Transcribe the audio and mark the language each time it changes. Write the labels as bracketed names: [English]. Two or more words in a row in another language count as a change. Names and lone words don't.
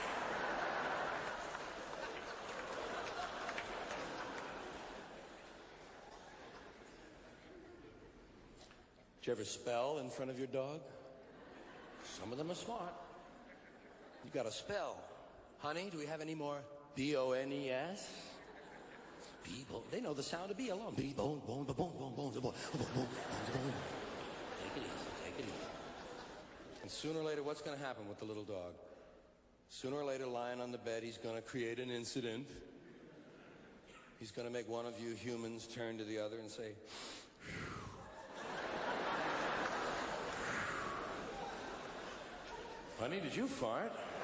[English] Did you ever spell in front of your dog? Some of them are smart. You got to spell. Honey, do we have any more B-O-N-E-S? B-bone. They know the sound of B alone. B-bone, bone, bone, bone, bone, bone, bone, bone, bone. Take it easy, take it easy. sooner or later, what's going to happen with the little dog? Sooner or later, lying on the bed, he's going to create an incident. He's going to make one of you humans turn to the other and say, "Honey, did you fart?"